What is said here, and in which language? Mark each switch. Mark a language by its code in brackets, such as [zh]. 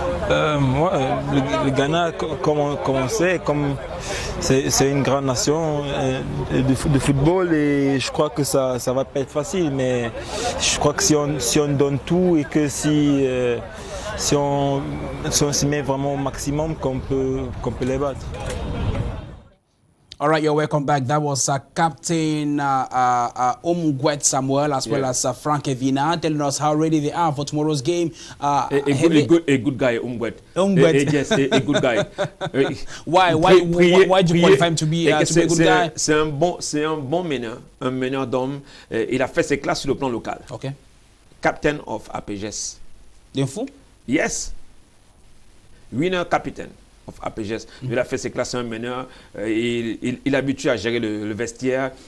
[fr] Le Ghana, comme on sait, c'est une grande nation de football et je crois que ça va pas être facile, mais je crois que si on donne tout et que si on s'y met vraiment au maximum, qu'on peut les battre. [en] All right, you're welcome back. That was Captain Umgwet Samuel as well as Frank Evina telling us how ready they are for tomorrow's game. A good guy, Umgwet. Yes, a good guy. Why do you qualify him to be a good guy? [fr] C'est un bon meneur, un meneur d'hommes. Il a fait ses classes sur le plan local. [en] Okay. Captain of APGS. [fr] D'info? [en] Yes. Winner captain of APGS. [fr] Il a fait ses classes, un meneur. Il est habitué à gérer le vestiaire.